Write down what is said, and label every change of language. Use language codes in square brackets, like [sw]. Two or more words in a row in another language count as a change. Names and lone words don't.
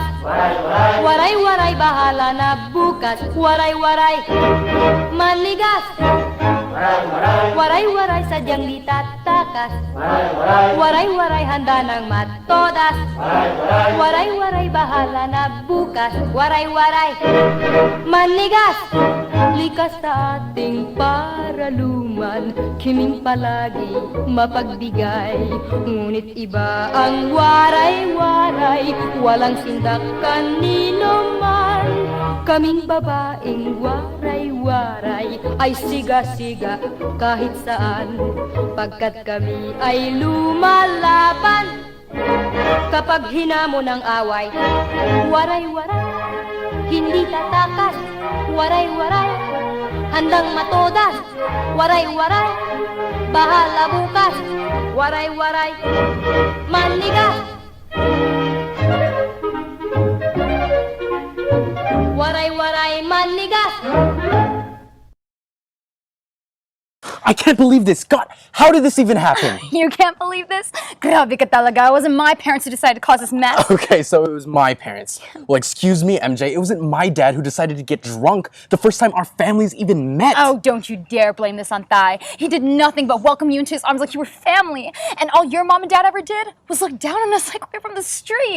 [tl] Waray-waray bahala na bukas. Waray-waray manigas. Waray-waray sadyang di tatakas. Waray-waray handa ng matodas. Waray-waray bahala na bukas. Waray-waray manigas. Likas sa ating paraluman, kiming palagi mapagbigay. Ngunit iba ang waray-waray, walang sindak kanino man. Kaming babaeng waray-waray ay siga-siga kahit saan, pagkat kami ay lumalaban. Kapag hinamon ang away, waray-waray, hindi tatakas. Waray-waray, handang matodas. Waray-waray, bahala bukas. Waray-waray, manigas. Waray-waray, manigas. [en] I can't believe this. God, how did this even happen? You can't believe this? [tl] Grabe ka talaga. [en] It wasn't my parents who decided to cause this mess. Okay, so it was my parents. Well, excuse me, MJ, it wasn't my dad who decided to get drunk the first time our families even met. Oh, don't you dare blame this on Thai. He did nothing but welcome you into his arms like you were family. And all your mom and dad ever did was look down on us like we're from the streets.